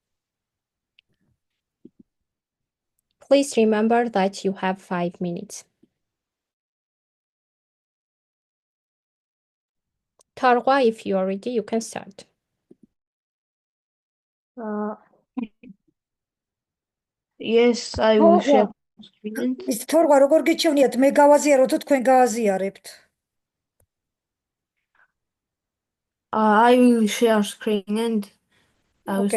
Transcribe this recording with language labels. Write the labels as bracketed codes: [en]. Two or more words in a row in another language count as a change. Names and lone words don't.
[en] Please remember that you have 5 minutes. Torqua, if you are ready, you can start. Yes, I will share screen. [ka] ის თორღა როგორ გიჩვენიათ მე გავაზიარო თუ თქვენ გააზიარებთ? [en] I will share screen and I will